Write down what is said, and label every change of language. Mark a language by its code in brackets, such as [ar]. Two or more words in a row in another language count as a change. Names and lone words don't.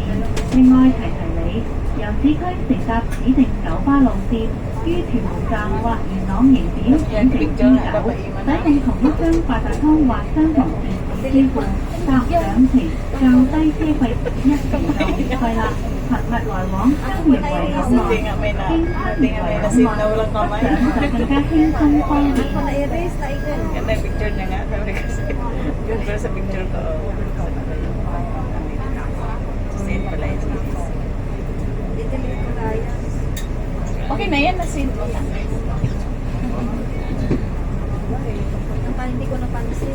[yue] 另外提你，由市區乘搭指定九巴路線，於屯門站或元朗迎點選乘 B9，使用同一張八達通或相同電子支付，搭兩程較低車費1.9倍啦。頻密來往香園圍口岸，經香園圍口岸北上就更加輕鬆方便。 [tl] Ganda yung picture niya nga. Sabi kasi, yun pero sa picture ko. Sin pala yun. Okay na yan, na-sin mo na. Parang hindi ko napansin.